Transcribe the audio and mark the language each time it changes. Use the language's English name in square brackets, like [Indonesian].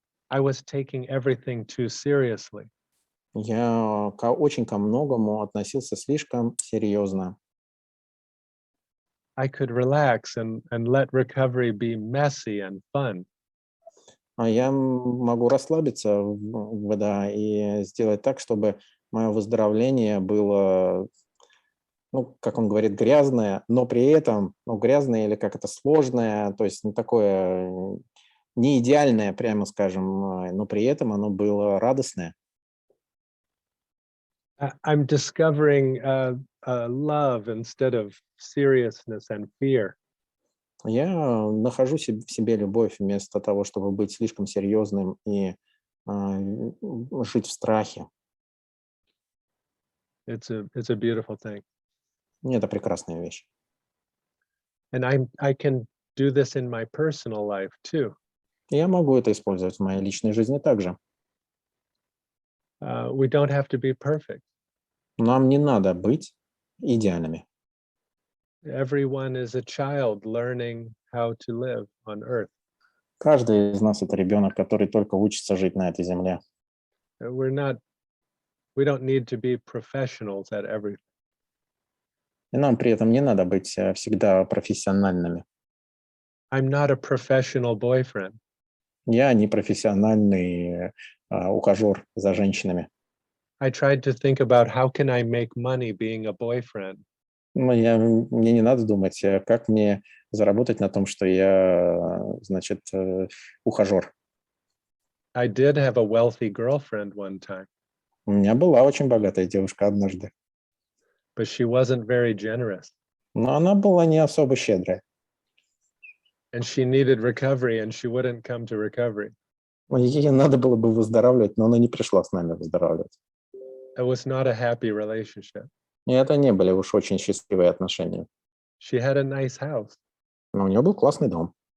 [English] I was taking everything too seriously. [Russian] Я очень ко многому относился слишком серьезно. [English] I could relax and let recovery be messy and fun. [Russian] А я могу расслабиться да, и сделать так, чтобы мое выздоровление было, ну, как он говорит, грязное, но при этом, ну, грязное или как это сложное, то есть не такое, не идеальное, прямо скажем, но при этом оно было радостное. [English] I'm discovering love instead of seriousness and fear. [Russian] Я нахожу в себе любовь вместо того, чтобы быть слишком серьезным и жить в страхе. [English] It's a beautiful thing. [Russian] Это прекрасная вещь. [English] And I can do this in my personal life too. [Russian] Я могу это использовать в моей личной жизни также. [English] We don't have to be perfect. [Russian] Нам не надо быть идеальными. [English] Everyone is a child learning how to live on earth. [Russian] Каждый из нас — это ребенок, который только учится жить на этой земле. [English] We don't need to be professionals at everything. [Russian] И нам при этом не надо быть всегда профессиональными. [English] I'm not a professional boyfriend. [Russian] Я не профессиональный ухажер за женщинами. [English] I tried to think about how can I make money being a boyfriend. [Russian] Мне не надо думать, как мне заработать на том, что я, значит, ухажер. [English] I did have a wealthy girlfriend one time, [Russian] У меня была очень богатая девушка однажды, [English] but she wasn't very generous. [Russian] но она была не особо щедрая. [English] And she needed recovery, and she wouldn't come to recovery. [Russian] Ей надо было бы выздоравливать, но она не пришла с нами выздоравливать. [English] It was not a happy relationship. [Russian] И это не были уж очень счастливые отношения. [English] She had a nice house. [Russian] Но у нее был классный дом.